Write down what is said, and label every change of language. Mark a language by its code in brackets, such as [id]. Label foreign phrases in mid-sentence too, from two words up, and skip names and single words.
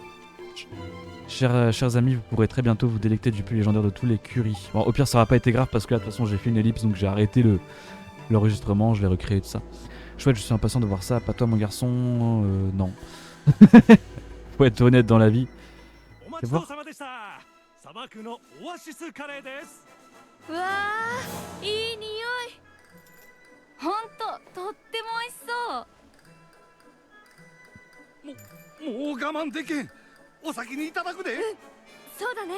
[fr] Chers amis, vous pourrez très bientôt vous délecter du plus légendaire de tous les currys. Bon, au pire, ça n'aura pas été grave parce que là, de toute façon, j'ai fait une ellipse, donc j'ai arrêté l'enregistrement, je l'ai recréé tout ça. Chouette, je suis impatient de voir ça. Pas toi, mon garçon. Non. Faut être honnête dans la vie. C'est voir. [ja] うわー、いい匂い。ほんと、とっても美味しそう。もう我慢できん。お先にいただくで。そうだね。